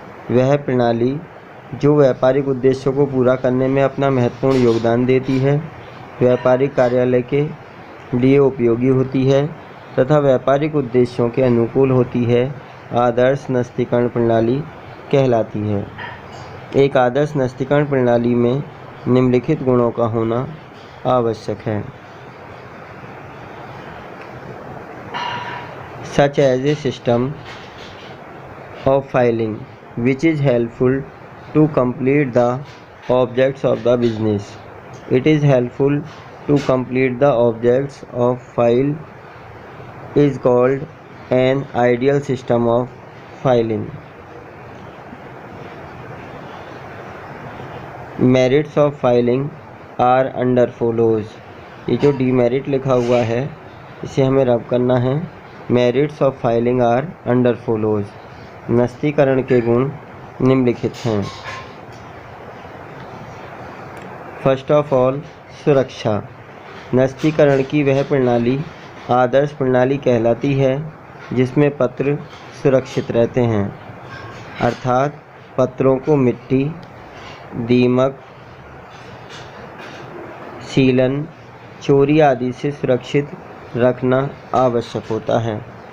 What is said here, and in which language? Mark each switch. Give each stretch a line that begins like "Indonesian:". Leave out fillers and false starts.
Hindi: वह प्रणाली जो व्यापारिक उद्देश्यों को पूरा करने में अपना महत्वपूर्ण योगदान देती है, व्यापारिक कार्यालय के लिए उपयोगी होती है तथा व्यापारिक उद्देश्यों के अनुकूल होती है, आदर्श नस्तीकरण प्रणाली कहलाती है। एक आदर्श नस्तीकरण प्रणाली में निम्नलिखित गुणों का होना आवश्यक है।
English: Such as a system of filing which is helpful to complete the objects of the business. It is helpful to complete the objects of file is called an ideal system of filing. Merits of filing are under follows.
Hindi: ये जो demerit लिखा हुआ है इसे हमें रब करना है। Merits of filing are under follows. नस्तीकरण के गुण निम्नलिखित हैं। फर्स्ट ऑफ ऑल, सुरक्षा। नस्तीकरण की वह प्रणाली आदर्श प्रणाली कहलाती है जिसमें पत्र सुरक्षित रहते हैं, अर्थात पत्रों को मिट्टी, दीमक, सीलन, चोरी आदि से सुरक्षित रखना आवश्यक होता है।